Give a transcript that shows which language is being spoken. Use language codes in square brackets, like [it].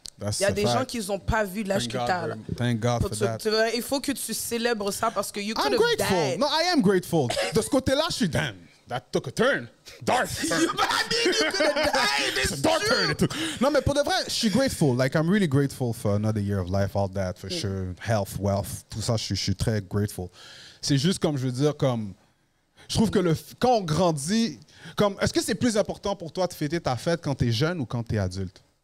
[fr] Il y a des gens qui n'ont pas vu l'âge que tu as. [en] Thank God for that. [fr] Il faut que tu célèbres ça parce que you could [en] I'm have grateful. died. No, I am grateful. [fr] De ce côté-là, je suis damn. [en] That took a turn. Dark turn. You could have died. It's dark turn it took. [fr] Non, mais pour de vrai, je suis grateful. [en] Like, I'm really grateful for another year of life, all that, for sure. [fr] Health, wealth, tout ça, je suis très grateful. C'est juste comme, je veux dire, comme... Je trouve que quand on grandit... Comme, est-ce que c'est plus important pour toi de fêter ta fête quand t'es jeune ou quand t'es adulte?